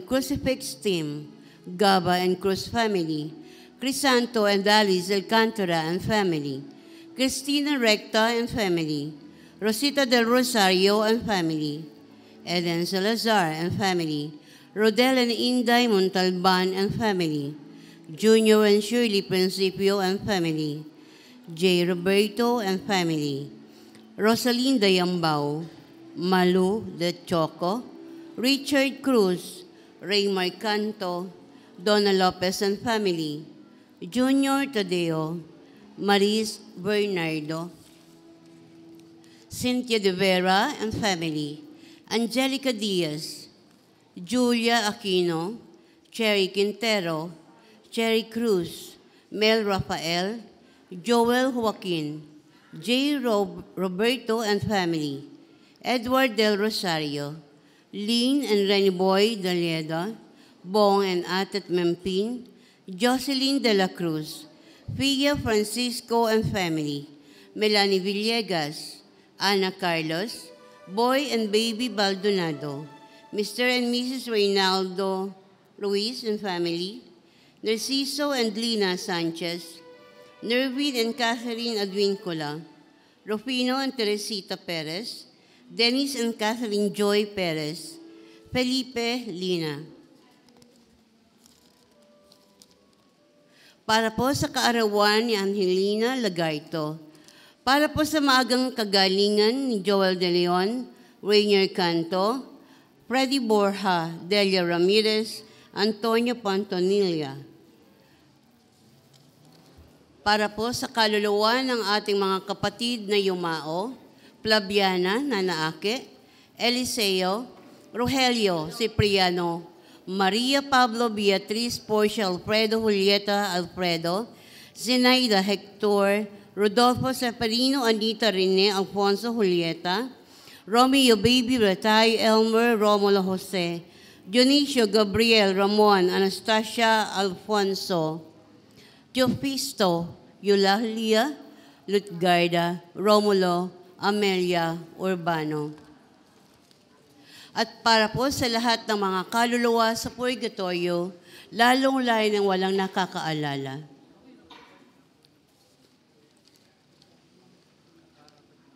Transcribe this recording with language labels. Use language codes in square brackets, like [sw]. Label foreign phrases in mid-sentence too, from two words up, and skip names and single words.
[en] Crucifix team, Gaba and Cruz family, Crisanto and Alice Alcantara and family, Cristina Recta and family, Rosita del Rosario and family, Eden Salazar and family, Rodel and Inday Montalban and family, Junior and Shirley Principio and family, J. Roberto and family, Rosalinda Yambao, Malu de Choco, Richard Cruz, Raymar Canto, Donna Lopez and family, Junior Tadeo, Maris Bernardo, Cynthia de Vera and family, Angelica Diaz, Julia Aquino, Cherry Quintero, Cherry Cruz, Mel Rafael, Joel Joaquin, J. Roberto and family, Edward Del Rosario, Lynn and Renny Boy Dalieda, Bong and Atet Mempin, Jocelyn de la Cruz, Fia Francisco and family, Melanie Villegas, Ana Carlos, Boy and Baby Baldonado, Mr. and Mrs. Reynaldo Ruiz and family, Narciso and Lina Sanchez, Nervin and Catherine Adwincula, Rufino and Teresita Perez, Dennis and Catherine Joy Perez, Felipe Lina. [tl] Para po sa kaarawan ni Angelina Lagarto, para po sa maagang kagalingan ni Joel De Leon, Rainier Canto, Freddy Borja, Delia Ramirez, Antonio Pantonilla. Para po sa kaluluwa ng ating mga kapatid na yumao, Flaviana Nanaake, Eliseo, Rogelio Cipriano, Maria Pablo Beatriz Porcia Alfredo Julieta Alfredo, Zenaida Hector, Rodolfo Seferino Anita Rene Alfonso Julieta, Romeo Baby Ratay Elmer Romulo Jose, Dionisio Gabriel Ramon Anastasia Alfonso, Teofisto Eulalia Lutgarda Romulo Amelia Urbano. At para po sa lahat ng mga kaluluwa sa purgatorio, lalong-lalo ng walang nakakaalala.